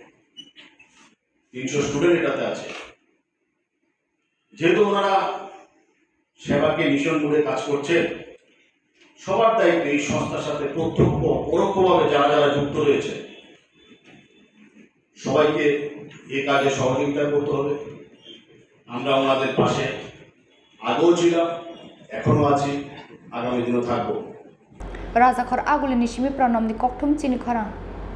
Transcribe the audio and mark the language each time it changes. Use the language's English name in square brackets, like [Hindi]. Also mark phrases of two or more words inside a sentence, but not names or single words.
[Bangla] 300 স্টুডেন্ট এটাতে আছে যেহেতু ওনারা সেবাকে মিশন মোডে কাজ করছে সবার দায়িত্ব এই সংস্থার সাথে প্রত্যক্ষ পরোক্ষভাবে যারা যারা যুক্ত রয়েছে সবাইকে এই কাজে সহযোগিতা করতে হবে আমরা ওনাদের পাশে আগেও ছিলাম এখনো আছি আগামী দিনও থাকবো [Kok Borok] Raja Khor Aguli Nishimi Pranam di Koktum Chini Khorang